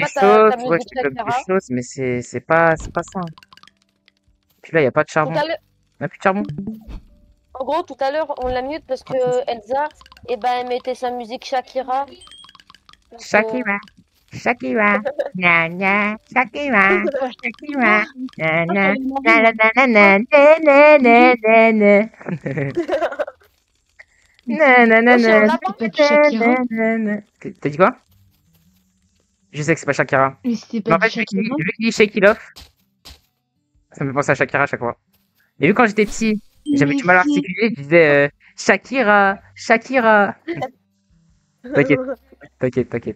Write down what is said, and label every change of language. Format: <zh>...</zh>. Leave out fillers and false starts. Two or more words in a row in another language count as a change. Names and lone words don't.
<fr>pas ta choses, ouais, musique je débloque des Shakira. choses, mais c'est pas ça. Puis là, il y a pas de Tout charbon. à l'heure, Il a plus de charbon. en gros, tout à l'heure, on l'a mute parce que Elsa, eh ben, elle mettait sa musique Shakira. Donc, Shakira. Shakira. Na na. Shakira. Shakira. Na na. Na na na na na na na na na. Na na na Wesh, na on na a pas Pas de Shakira. na na. T'as dit quoi? Je sais que c'est pas Shakira. Mais c'était Mais pas en fait, du Shakira. vu qu'il dit Shake It Off, ça me fait penser à Shakira à chaque fois. Et vu quand j'étais petit, j'avais du mal à articuler, je disais Shakira, Shakira. T'inquiète, t'inquiète.</fr>